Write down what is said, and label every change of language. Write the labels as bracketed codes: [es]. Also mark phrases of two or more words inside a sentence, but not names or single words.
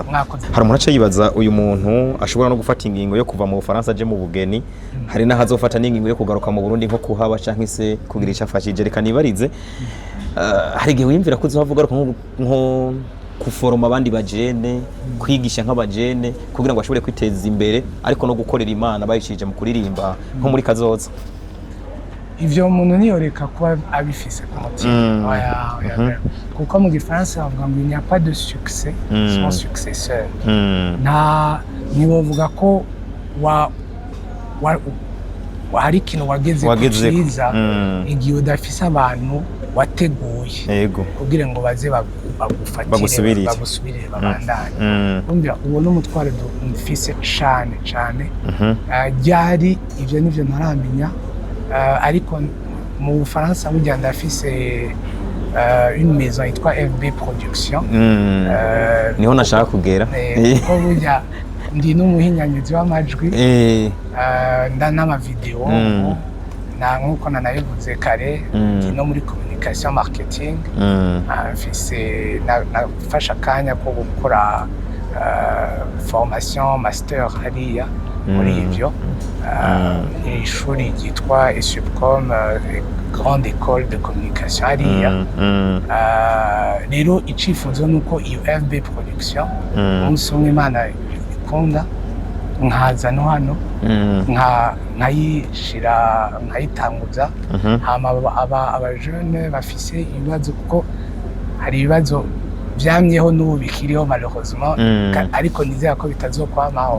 [rn] hari umuntu aca yibaza uyu muntu ashobora no gufata ingingo yo kuva mu Bufaransa aje mu bugeni hari n'ahazofata n'ingingo yo kugaruka mu Burundi nko kuhaba canke se kugira icyo afashije reka nibarize hari igihe wiyumvira ko uzovuga nko kuforoma abandi bajene kwigisha nk'abajene kugira ngo bashobore kwiteza imbere ariko no gukorera Imana bayishije mu kuririmba nko muri kazoza ivyo umuntu niyoreka kuba abifise ku mutima kuko mu Gifaransa bavuga ngo [fr] il n'y a pas de succès sans successeur [rn] nta niwovuga ko hari ikintu wageze kuciza igihe udafise abantu wateguye yego kugira ngo baze bagusubirire babandanye umvira uwo n'umutware dufise cane ryari ivyo nivyo ntaramenya ariko mu Bufaransa burya ndafise [fr] une maison [rn] yitwa FB Production niho nashaka kugera ko burya ndi n'umuhinyanyuzi w'amajwi n'amavideo nkuko nanabivuze kare ndi no muri [fr] communication marketing [rn] mfise nafasha akanya ko gukora [fr] formation master [rn] hariya muri ivyo ishuri ryitwa ESUPCOM [fr] grande école de communication [rn] hariya rero icifuzo nuko iyo FB Production umunsi umwe Imana ikunda nkaza no hano nkayishira nkayitanguza hama abajene bafise ibibazo kuko hari ibibazo byamyeho n'ubu bikiriho malheureusement ariko nizera ko bitazokwamaho